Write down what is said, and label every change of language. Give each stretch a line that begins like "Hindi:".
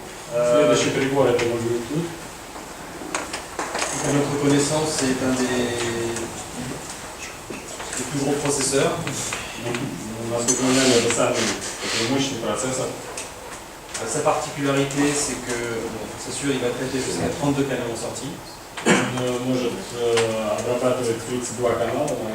Russian: Следующий прибор это Bluetooth.
French: À notre connaissance, c'est un des plus gros processeurs.
Russian: Насколько мы знаем, это самый мощный процессор.
French: Sa particularité, c'est que, bon, c'est sûr, il va traiter jusqu'à 32 canaux en sortie.
Russian: Он может обрабатывать 32 канала,